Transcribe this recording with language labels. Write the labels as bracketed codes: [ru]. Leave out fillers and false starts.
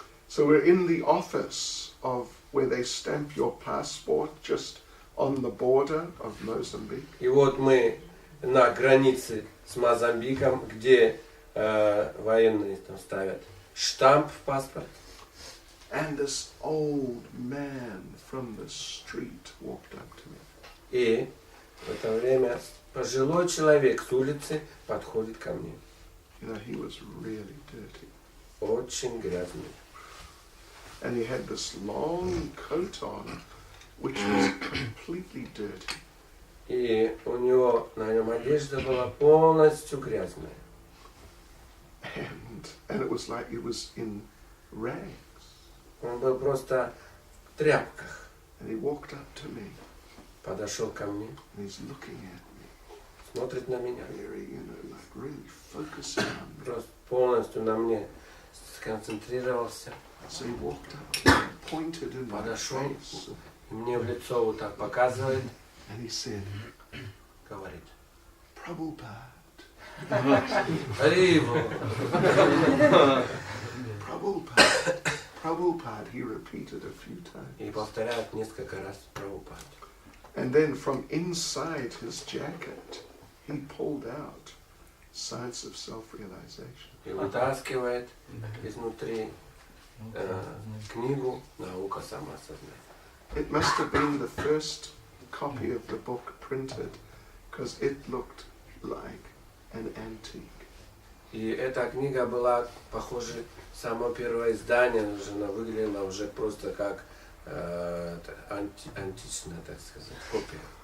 [en] So we're in the office of where they stamp your passport, just on the border of Mozambique. [ru] И вот мы на границе с Мозамбиком, где военные там ставят штамп в паспорт. [en] And this old man from the street walked up to me. [ru] И в это время пожилой человек с улицы подходит ко мне. [en] You know, he was really dirty. [ru] Очень грязный. [en] And he had this long coat on, which was completely dirty. [ru] И у него на нем одежда была полностью грязная. [en] And it was like it was in rags. [ru] Он был просто в тряпках. [en] And he walked up to me, [ru] Подошел ко мне, [en] and he's looking at me, [ru] смотрит на меня. [en] very, you know, like really focusing on me. [ru] Просто полностью на мне сконцентрировался. [en] So he walked up to me and pointed in my [ru] Подошел, [en] face, [ru] и мне в лицо вот так показывает, [en] and he said, [ru] говорит. [en] Prabhupada, Ариву! Prabhupada, Prabhupada, he repeated a few times. [ru] И повторяет несколько раз Прабхупад. [en] And then from inside his jacket, he pulled out Science of Self-Realization. [ru] И вытаскивает изнутри книгу «Наука самоосознания». [en] It must have been the first copy of the book printed, because it looked like an antique. [ru] И эта книга была, похоже, само первое издание, она выглядела уже просто как античная, так сказать, копия.